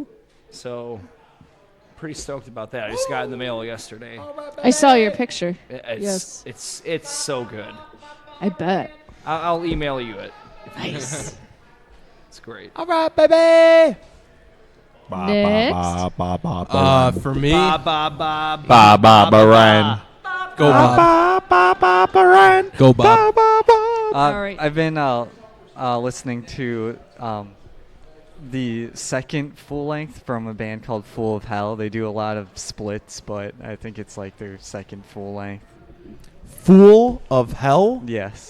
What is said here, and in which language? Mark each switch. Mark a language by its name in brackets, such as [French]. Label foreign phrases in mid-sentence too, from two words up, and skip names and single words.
[English] So, pretty stoked about that. I just got it in the mail yesterday. I saw your picture. It's, Yes. it's so good. I bet. I'll email you it. Nice. It's great. All right, baby. Next. For me, Ba ba ba Ba ba ba Ryan. go Bob. Ba ba ba Ryan. Go Bob. All right. I've been listening to the second full length from a band called Full of Hell. They do a lot of splits, but I think it's like their second full length. Fool of Hell? Yes.